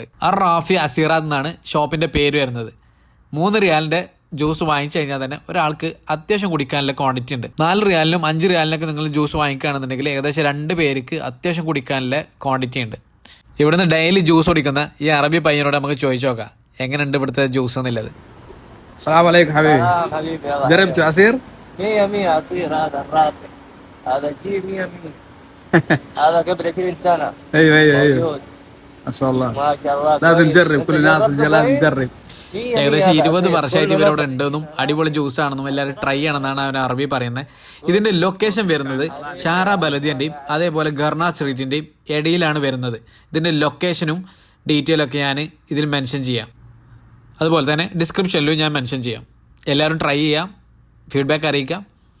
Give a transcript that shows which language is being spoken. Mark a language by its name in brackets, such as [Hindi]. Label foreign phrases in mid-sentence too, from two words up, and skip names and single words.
[Malayalam] റാഫി അസീറാദ് എന്നാണ് ഷോപ്പിൻ്റെ പേര് വരുന്നത്. 3 റിയാലിൻ്റെ ജ്യൂസ് വാങ്ങിച്ചു കഴിഞ്ഞാൽ തന്നെ ഒരാൾക്ക് അത്യാവശ്യം കുടിക്കാനുള്ള ക്വാണ്ടിറ്റി ഉണ്ട്. 4 റിയാലിനും 5 റിയാലിനൊക്കെ നിങ്ങൾ ജ്യൂസ് വാങ്ങിക്കുകയാണെന്നുണ്ടെങ്കിൽ ഏകദേശം 2 പേർക്ക് അത്യാവശ്യം കുടിക്കാനുള്ള ക്വാണ്ടിറ്റി ഉണ്ട്. ഇവിടുന്ന് [English] daily juice [Malayalam] കുടിക്കുന്ന ഈ അറബി പയ്യനോട് നമുക്ക് ചോദിച്ചു നോക്കാം എങ്ങനെയുണ്ട് ഇവിടുത്തെ ജ്യൂസ് എന്നുള്ളത്. [Arabic] السلام عليكم حبيبي. حبيبي يلا جربت عصير؟ 100 عصير هذا الرافع هذا جيب 100 هذا قبل 20 سنة ايوه ايوه ايوه موجود ما شاء الله. ما شاء الله لازم كويس. تجرب، أنت كل الناس جربته لازم طيب؟ تجرب. 100 [Malayalam] ഏകദേശം 20 [Arabic] عصير. [Malayalam] വർഷമായിട്ട് [Arabic] كله [Malayalam] ഇവരവിടെ [Arabic] نفس. [Malayalam] ഉണ്ടെന്നും അടിപൊളി ജ്യൂസ് ആണെന്നും എല്ലാവരും ട്രൈ ചെയ്യണമെന്നാണ് അവൻ അറബി പറയുന്നത്. ഇതിന്റെ ലൊക്കേഷൻ വരുന്നത് ഷാറ ബലദിയന്റെയും അതേപോലെ ഗർണ സ്ട്രീറ്റിന്റെയും ഇടയിലാണ് വരുന്നത്. ഇതിന്റെ ലൊക്കേഷനും ഡീറ്റെയിൽ ഒക്കെ ഞാൻ ഇതിൽ മെൻഷൻ ചെയ്യാം. അതുപോലെ തന്നെ ഡിസ്ക്രിപ്ഷനിലും ഞാൻ മെൻഷൻ ചെയ്യാം. എല്ലാവരും ട്രൈ ചെയ്യാം, ഫീഡ്ബാക്ക് അറിയിക്കാം.